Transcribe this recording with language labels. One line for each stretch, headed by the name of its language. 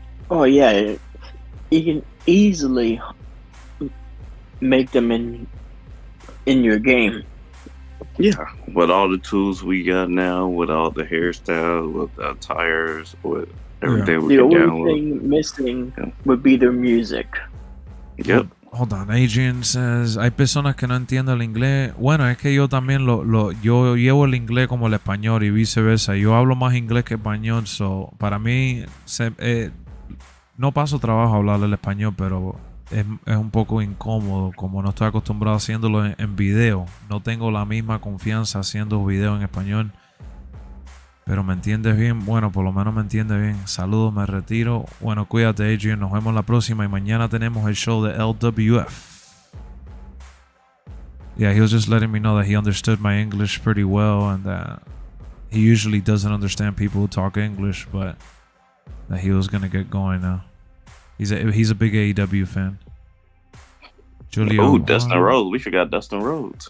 English: Oh yeah, you can easily make them in your game. Yeah, with all the tools we got now, with all the hairstyles, with the attires, with everything we can download. The only thing missing would be their music. Yep. Hold on, Adrian says,
Spanish: hay personas que no entienden el inglés. Bueno, es que yo también yo llevo el inglés como el español y viceversa. Yo hablo más inglés que español, so para mí no paso trabajo hablar el español, pero es un poco incómodo como no estoy acostumbrado haciéndolo en video. No tengo la misma confianza haciendo videos en español. Pero me entiendes bien. Bueno, por lo menos me entiendes bien. Saludos, me retiro. Bueno, cuídate, Adrian. Nos vemos la próxima. Y mañana tenemos el show de LWF.
English: Yeah, he was just letting me know that he understood my English pretty well. And that he usually doesn't understand people who talk English. But that he was going to get going now. He's a big AEW fan. Julio. Oh, Dustin Rhodes. We forgot Dustin Rhodes.